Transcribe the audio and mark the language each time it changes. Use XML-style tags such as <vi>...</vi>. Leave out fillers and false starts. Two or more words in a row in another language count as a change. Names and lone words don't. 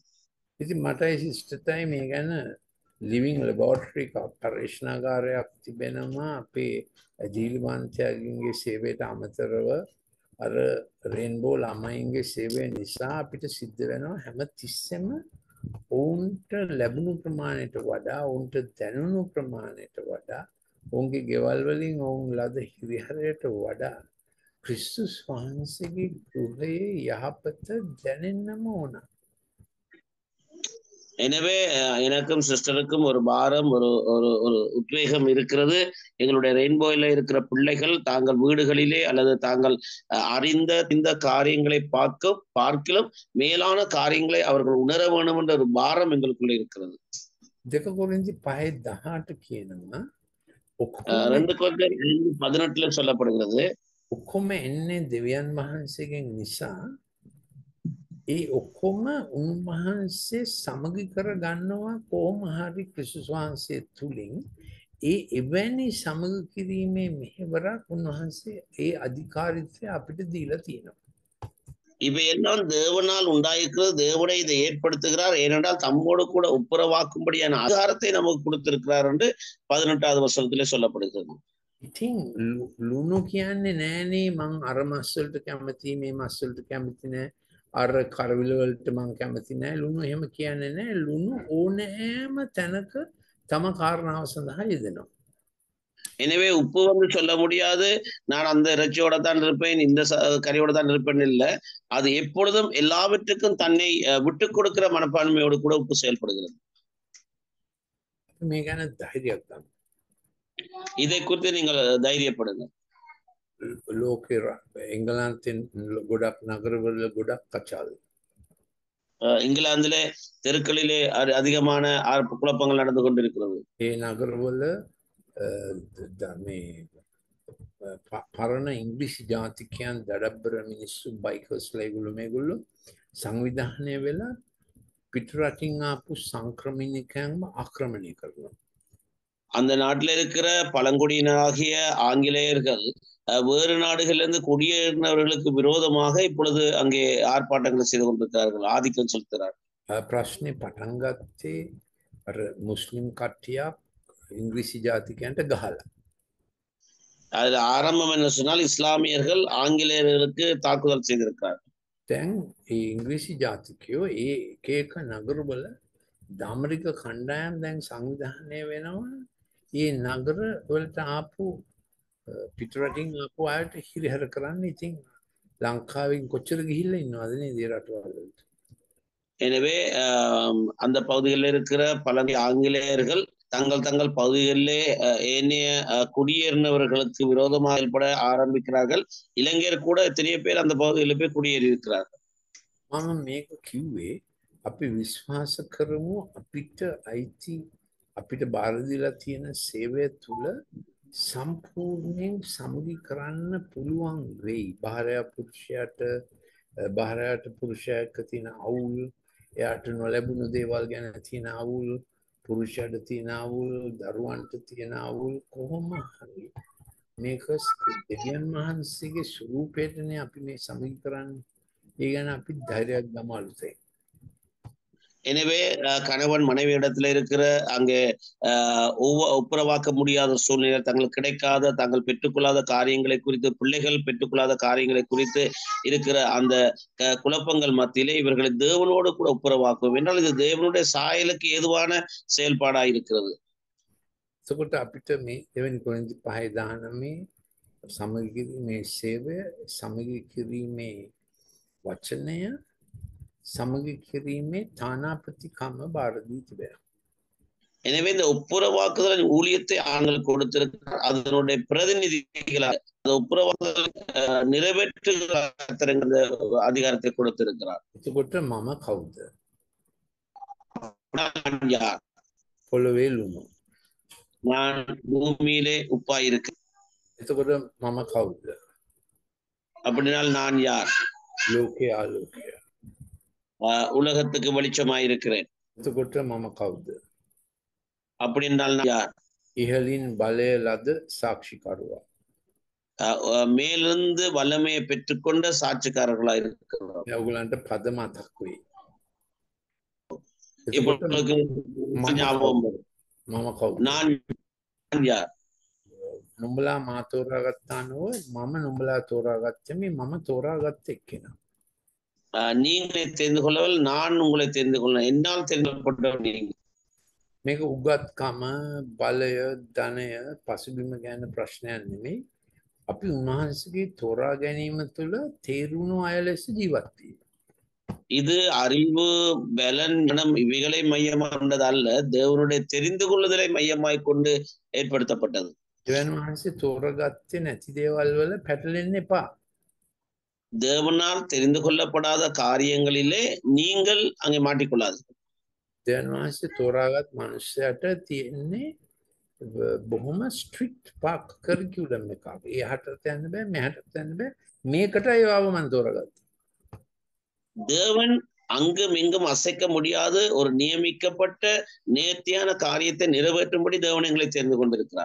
<si>ඉතින් මටයි සිස්ටර්ටයි මේ ගැන</si> <en>living laboratory</en> <si>එකක්, පරීක්ෂණාගාරයක් තිබෙනවා අපේ ජීවිතයන්ගේ සේවයට අමතරව. අර රේන්බෝ ළමයින්ගේ සේවය නිසා අපිට සිද්ධ වෙනවා හැම තිස්සෙම ඔවුන්ට ලැබුණු ප්‍රමාණයට වඩා, ඔවුන්ට දැනුණු ප්‍රමාණයට වඩා, ඔවුන්ගේ ගෙවල් වලින් ඔවුන් ලද හිරිහැරයට වඩා ක්‍රිස්තුස් වහන්සේගේ ගෘහයේ යහපත දැනෙන්නම ඕන.</si> <ta>எனவே எனக்கும் சிஸ்டருக்கும் ஒரு பாரம், ஒரு ஒரு உத்வேகம் இருக்கிறது. எங்களுடைய ரெயின்போயில இருக்கிற பிள்ளைகள் தாங்கள் வீடுகளிலே அல்லது தாங்கள் அறிந்த இந்த காரியங்களை பார்க்கிலும் மேலான காரியங்களை அவர்கள் உணர வேண்டும் என்ற ஒரு பாரம் எங்களுக்குள்ள இருக்கிறது.</ta> <si>2 கொரிந்தி 5:18 කියනවා</si> <ta>2 கொரிந்தியர் 18 சொல்லப்படுகிறது,</ta> <si>ඔක්කොම එන්නේ දෙවියන් වහන්සේගෙන් නිසා ඒ ඔක්කොම උන්වහන්සේ සමගි කර ගන්නවා කොහොම හරි ක්‍රිස්තුස් වහන්සේ තුලින්. ඒ එවැනි සමගි කිරීමේ මෙහෙවරක් උන්වහන්සේ ඒ අධිකාරීත්වය අපිට දීලා තියෙනවා.</si> <ta>இவையெல்லாம் தேவனால் உண்டாயிருக்கிறது. தேவனை இதை ஏற்படுத்துகிறார். ஏனென்றால் தம்மோடு கூட ஒப்புரவாக்கும்படியான அதிகாரத்தை நமக்கு கொடுத்திருக்கிறார் என்று 18வது வசனத்திலே சொல்லப்படுகிறது.</ta> <si>ඉතින් ලුණු කියන්නේ නෑනේ මං අර මස් වලට කැමති, මේ මස් වලට කැමති නෑ, අර කරවිල වලට මං කැමති නෑ. ලුණු එහෙම කියන්නේ නෑ. ලුණු ඕනෑම තැනක තම කාරණාව සඳහා යෙදෙනවා.</si> <ta>எனவே உப்பு வந்து சொல்ல முடியாது, நான் அந்த இறைச்சியோட தான் இருப்பேன், இந்த கறியோட தான் இருப்பேன் இல்ல. அது எப்பொழுதும் எல்லாவற்றுக்கும் தன்னை விட்டுக் கொடுக்கிற மனப்பான்மையோடு கூட உப்பு செயல்படுகிறது.</ta> <si>මේ ගැන ධෛර්යයක් ගන්න.</si> <ta>இதை குறித்து நீங்கள் தைரியப்படுங்க.</ta> <si>ලෝකේ එංගලන්තෙන් ගොඩක් නගරවල ගොඩක් කචල්.</si> <ta>இங்கிலாந்திலே தெருக்களிலே அதிகமான குழப்பங்கள் நடந்து கொண்டிருக்கிறது.</ta> <si>ඒ නගරවල මේ පරණ ඉංග්‍රීසි ජාතිකයන් දඩබ්බර මිනිස්සු බයිකර්ස්ලා ඒගොල්ලෝ මේගොල්ලෝ සංවිධානය වෙලා පිටරටින් ආපු සංක්‍රමණිකයන්ව ආක්‍රමණය කරනවා.</si> <ta>அந்த நாட்டில் இருக்கிற பழங்குடியினராகிய ஆங்கிலேயர்கள் வேறு நாடுகளிலிருந்து குடியேறினவர்களுக்கு விரோதமாக இப்பொழுது அங்கே ஆர்ப்பாட்டங்களை செய்து கொண்டிருக்கிறார்கள், ஆதிக்கம் செலுத்துகிறார்கள்.</ta> <si>ප්‍රශ්නේ පටන් ගත්තේ අර මුස්ලිම් කට්ටියක් ඉංග්‍රීසි ජාතිකයන්ට ගහලා.</si> <ta>அதுல ஆரம்பம் என்ன சொன்னால் இஸ்லாமியர்கள் ஆங்கிலேயர்களுக்கு தாக்குதல் செய்திருக்கிறார்கள்.</ta> <si>දැන් ඒ ඉංග්‍රීසි ජාතිකයෝ ඒ එක එක නගරවල දාමරික කණ්ඩායම් දැන් සංවිධානය වෙනවා. ඒ නගර වලට ආපු පිටරටින් ආපු අයට හිරිහැර කරන්න. ඉතින් ලංකාවෙන් කොච්චර ගිහිල්ලා ඉන්නවද නේද ඒ රටවල.</si> <ta>எனவே அந்த பகுதிகளில் இருக்கிற பல ஆங்கிலேயர்கள் தங்கள் பகுதிகளிலே ஏனைய குடியேறினவர்களுக்கு விரோதமாக செயல்பட ஆரம்பிக்கிறார்கள். இளைஞர் கூட எத்தனையோ பேர் அந்த பகுதிகளில் போய் குடியேறி இருக்கிறார்கள்.</ta> <si>මම මේක කිව්වේ අපි විශ්වාස කරමු අපිට අයිති අපිට බාර දීලා තියෙන සේවය තුල සම්පූර්ණයෙන් සමගි කරන්න පුළුවන් වෙයි. භාර්යාවට පුරුෂයාට තියෙන අවුල්, එයාට නොලැබුණු දේවල් ගැන තියෙන අවුල්, පුරුෂයාට තියෙන අවුල්, දරුවන්ට තියෙන අවුල් කොහොම හරි මේක දෙවියන් වහන්සේගේ ස්වරූපයටනේ අපි මේ සමගි කරන්නේ. ඒ ගැන අපි ධෛර්යයක් ගමලුතේ.</si> <ta>எனவே கணவன் மனைவி இடத்துல இருக்கிற அங்கே ஒப்புரவாக்க முடியாத சூழ்நிலை, தங்களுக்கு கிடைக்காத, தாங்கள் பெற்றுக்கொள்ளாத காரியங்களை குறித்து, பிள்ளைகள் பெற்றுக்கொள்ளாத காரியங்களை குறித்து இருக்கிற அந்த குழப்பங்கள் மத்தியிலே இவர்களை தேவனோடு கூட ஒப்புரவாக்கும் என்றால் இது தேவனுடைய சாயலுக்கு ஏதுவான செயல்பாடா இருக்கிறது.</ta> <si>එතකොට අපිට මේ දෙවෙනි කොරින්ති 5:19 සමගි කිරීමේ සේවය, සමගි කිරීමේ වචනය, සමගි කිරීමේ තානාපතිකම බාර දී තිබෙනවා.</si> <ta>எனவே இந்த ஒப்புரவாக்குதல் ஊழியத்தை ஆண்கள் கொடுத்திருக்கிறார். அதனுடைய பிரதிநிதிகளாக அந்த ஒப்புரவாக்குதல் நிறைவேற்றுகிற அதிகாரத்தை கொடுத்திருக்கிறார்.</ta> <si>එතකොට මම කවුද?</si> <ta>நான் யார்?</ta> <si>පොළොවේ ලුණු.</si> <ta>நான் பூமியிலே உப்பா இருக்கு.</ta> <si>එතකොට මම කවුද?</si> <ta>அப்படினால் நான் யார்?</ta> <si>ලෝකයේ ආලෝකය.</si> <ta>உலகத்துக்கு வெளிச்சமாய் இருக்கிறேன்.</ta> <si>එතකොට මම කවුද?</si> <ta>அப்படின்னால் நான் யார்?</ta> <si>ඉහළින් බලය ලද සාක්ෂිකරුවා.</si> <ta>மேலிருந்து வல்லமையை பெற்றுக்கொண்ட சாட்சிக்காரர்களா இருக்கிறோம்.</ta> <si>ඔයගලන්ට පද මතක් වෙයි.</si> <ta>ஞாபகம் வரும்.</ta> <si>මම කවුද?</si> <ta>நான் யார்?</ta> <si>නුඹලා මා තෝරාගත්තා නොව මම නුඹලා තෝරාගත්තේ මම තෝරාගත්ත එක්කෙනා.</si> <ta>நீங்களை தெரிந்து கொள்ளவில்லை, நான் உங்களை தெரிந்து கொள்ள, என்னால் தெரிந்து கொள்ளப்பட்டவர் நீங்க.</ta> <si>මේක උගත්කම, බලය, ධනය, පසුබිම ගැන ප්‍රශ්නයක් නෙමෙයි. අපි උන්වහන්සේගේ තෝරා ගැනීම තුළ තේරුණු අය ලෙස ජීවත් වීම.</si> <ta>இது அறிவு, பலன், மனம் இவைகளை மையமாக கொண்டது அல்ல, தேவனுடைய தெரிந்து கொள்ளுதலை மையமாய் கொண்டு ஏற்படுத்தப்பட்டது.</ta> <si>දෙවියන් වහන්සේ තෝරාගත්තේ නැති දේවල් වල පැටලෙන්න එපා.</si> <ta>தேவனால் தெரிந்து கொள்ளப்படாத காரியங்களிலே நீங்கள் அங்கே மாட்டிக்கொள்ளாது.</ta> <si>දෙවියන් වහන්සේ තෝරාගත් මනුස්සයට තියෙන්නේ බොහොම</si> <en>strict curriculum</en> <si>එකක්. එහාටත් යන්න බෑ, මෙහාටත් යන්න බෑ. මේකටයි ආව මම තෝරාගත්තා.</si> <ta>தேவன் அங்கும் இங்கும் அசைக்க முடியாத ஒரு நியமிக்கப்பட்ட நேர்த்தியான காரியத்தை நிறைவேற்றும்படி தேவன் எங்களை தெரிந்து கொண்டிருக்கிறார்.</ta>